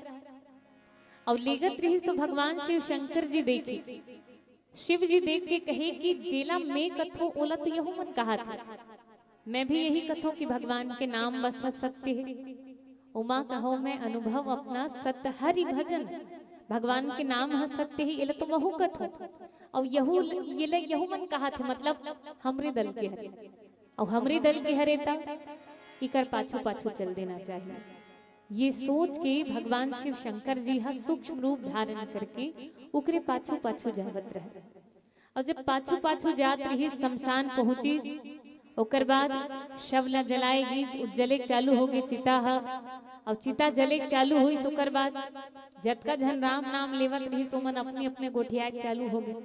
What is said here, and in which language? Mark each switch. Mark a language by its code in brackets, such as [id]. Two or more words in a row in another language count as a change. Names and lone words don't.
[hne] और लेगत रही तो भगवान शिव शंकर जी देखी, शिव जी देख के कहे कि जेला मैं कथो ओला तो यहू मन कहा था, मैं भी यही कथो कि भगवान के नाम बस सत्य है। [awa] उमा कहो मैं अनुभव अपना सत्य हरि भजन, [hne] भगवान के नाम है सत्य ही, ये तो बहु कथो और यहू मन कहा था, मतलब हमरे दल के हरे, और हमरे दल के हरे तब इकर पाछू पाछू चल देना चाहिए। ये सोच के भगवान शिव शंकर जी हा सूक्ष्म रूप धारण करके उकरे पाछू पाछू जावत रहे, और जब पाछू पाछू जात रही शमशान पहुंची, ओकर बाद शव ला जलाएगी, जले चालू हो गए चिता हा, और चिता जले चालू हुई, ओकर बाद जत का झन राम नाम लेवत रही सो मन अपने अपने गोठिया चालू हो गए।